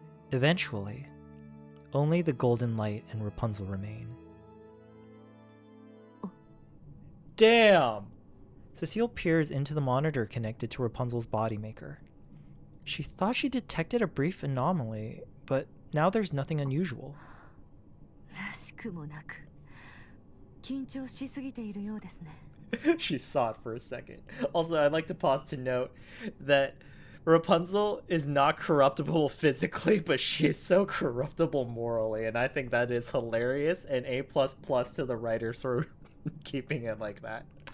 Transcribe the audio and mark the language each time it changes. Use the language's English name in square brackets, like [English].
[English] Eventually, only the golden light and Rapunzel remain. Damn! Cecile peers into the monitor connected to Rapunzel's body maker. She thought she detected a brief anomaly, but now there's nothing unusual. [Japanese] らしくもなく緊張しすぎているようですね。 [English] She saw it for a second. Also, I'd like to pause to note that Rapunzel is not corruptible physically, but she is so corruptible morally, and I think that is hilarious, and A++ to the writers for keeping it like that.